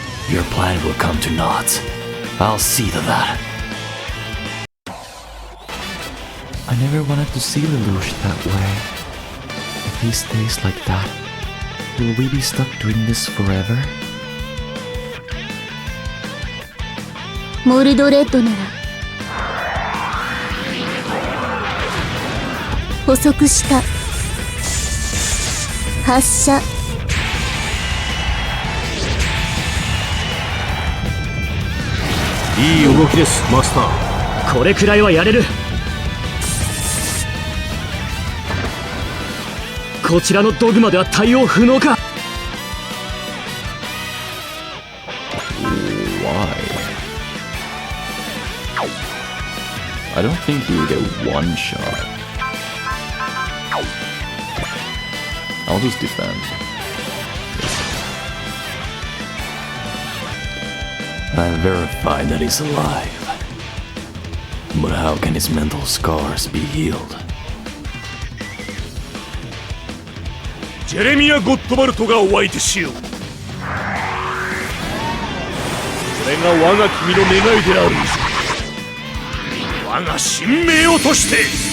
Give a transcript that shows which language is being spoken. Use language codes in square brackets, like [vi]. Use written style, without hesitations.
[en] Your plan will come to naught. I'll see to that. I never wanted to see Lelouch that way. If he stays like that, will we be stuck doing this forever? [ja] モルドレッドなら捕捉した発射いい動きですマスター。これくらいはやれる。こちらのドグマでは対応不能か。 [en] I don't think he would get one shot. I'll just defend. I verified that he's alive. But how can his mental scars be healed? [ja] ジェレミア・ゴッドバルトがお相手しよう。これが我が君の願いである。我が神命をとして。